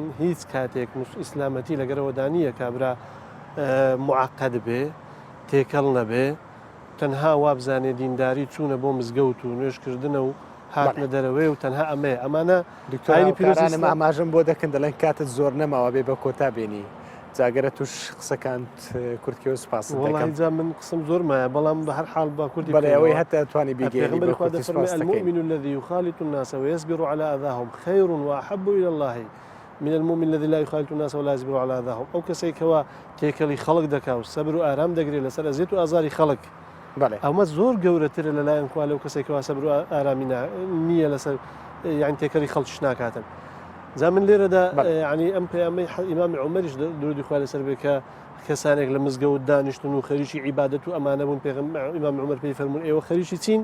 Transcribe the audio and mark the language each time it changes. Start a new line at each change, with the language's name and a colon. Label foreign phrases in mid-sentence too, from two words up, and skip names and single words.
Central Kurdish: هیچ کاتێک ئیسلامەتی لەگەرەوەدانیە کابرا معقد بێ تێکەڵ نەبێ تەنها وابزانێ دینداری چوونە بۆ مزگەوت و نوێشکردنە و هاتنە دەرەوەی و تەنها ئەمێ ئەمانە دکتۆرانی پیرۆزانم ئاماژەم بۆ دەکەن دەڵێن کاتت زۆر نەماوە بێ بە کۆتا بێنی جاگەرە توش قسەکانت کورتکەوە سپاس وڵیجا من قسم زۆر مایە بەڵام بە هەر حاڵ با کوردی بەڵێەوەی هەتا توانی بیگەێنی
Arabic: المؤمن الذي يخالط الناس ويصبر على أذاهم خير وأحب إلى الله من المؤمن الذي لا يخالط الناس ولا يصبر على أذاهم.
Central Kurdish: أو كسيكوا تێکەڵی خەڵک دەکا و سەبر و ئارام دەگرێت لەسەر ئەزیێت و ئازاری خەڵک. ئەمە زۆر گەورەترە لەلایەن خوا لەو کەسێکەوە سەبر و ئارامی نییە لەسەر یان تێکەڵی خەڵکیش ناکاتن. زا من لێرەدا ینی ئەم پەیامەی ئیمامی عومەریش درودی خوا لەسەر بێ کە کەسانێک لە مزگەوت دانیشتن و خەریکی عیبادەت و ئەمانە بوون ئیمام عومەر پێی فەرموون ئێوە خەریکی چین؟